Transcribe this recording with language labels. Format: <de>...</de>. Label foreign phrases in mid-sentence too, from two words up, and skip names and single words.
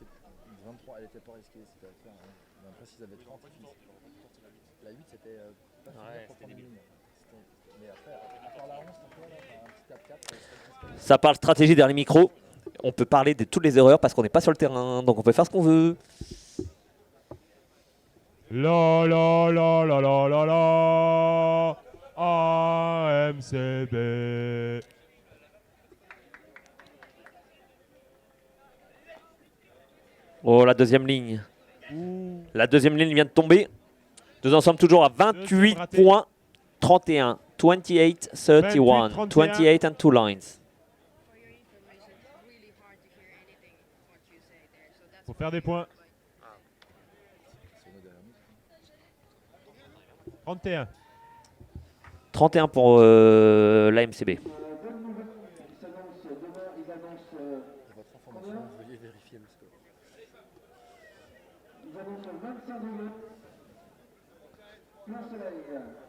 <fr>23, elle était pas risquée, c'était à faire. Hein. Mais après, s'ils avaient 30, la 8 c'était pas fini pour prendre une ligne. Mais après, à part la 11, t'as quoi là? T'as un petit 4-4. Ça parle stratégie derrière les micros. On peut parler de toutes les erreurs parce qu'on n'est pas sur le terrain, donc on peut faire ce qu'on veut. La la la la la la la. AMCB. Oh, la deuxième ligne. Ouh. La deuxième ligne vient de tomber. Nous en sommes toujours à 28 raté. points. 31, 28, 31, 28,</fr> <en>28 and 2 lines. For your information, it's really hard to hear anything what you say there. So that's</en> <fr>Faut faire des points. 31. 31 pour l'AMCB. Votre information, veuillez vérifier le score. Ils annoncent 25 degrés. Plein soleil.</fr>